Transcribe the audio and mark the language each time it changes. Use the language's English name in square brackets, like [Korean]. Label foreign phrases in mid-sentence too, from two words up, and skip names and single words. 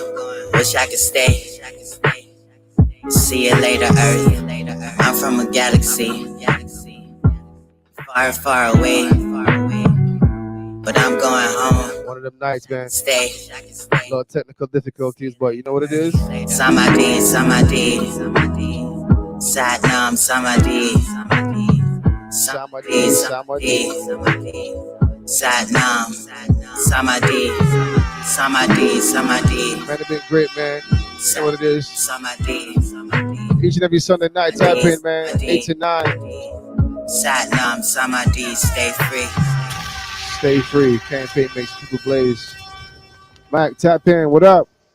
[English] Wish I could stay. See you later, Earth. I'm from a galaxy far, far away, but I'm going home. One of them nights, man. Stay. A lot of technical difficulties, but you know what it is? Samadhi, Samadhi. Satnam, Samadhi. Samadhi, Samadhi, Samadhi. Samadhi. Satnam, Samadhi. Samadhi, Samadhi. Man, it's been great, man. You know what it is? Samadhi. Each and every Sunday night, type in, man. 8 to 9. Satnam, Samadhi, stay free. Stay free. Campaign makes people blaze. Mike, tap in. What up?